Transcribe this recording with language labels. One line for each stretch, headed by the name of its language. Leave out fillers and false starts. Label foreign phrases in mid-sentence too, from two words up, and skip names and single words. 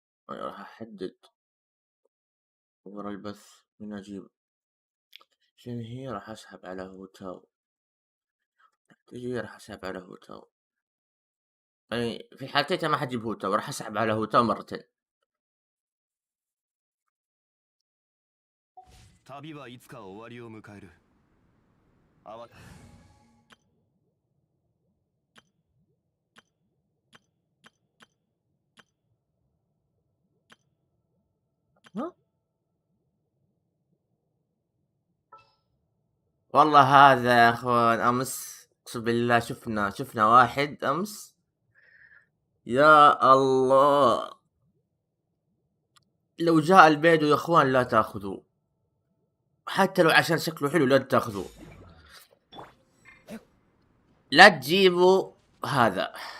Arabic: راح احدد ورا البث من اجيب شنو هي، راح اسحب على هوتاو، تجي راح اسحب على هوتاو. اي في حالتين ما حجيب هوتاو، راح اسحب على هوتاو مرتين.
Japanese: 旅はいつか終わりを迎える。あわ
Arabic: ها؟ والله هذا يا اخوان امس اقسم بالله شفنا واحد امس، يا الله، لو جاء البيدو يا اخوان لا تاخذوه، حتى لو عشان شكله حلو لا تاخذوه، لا تجيبوا هذا.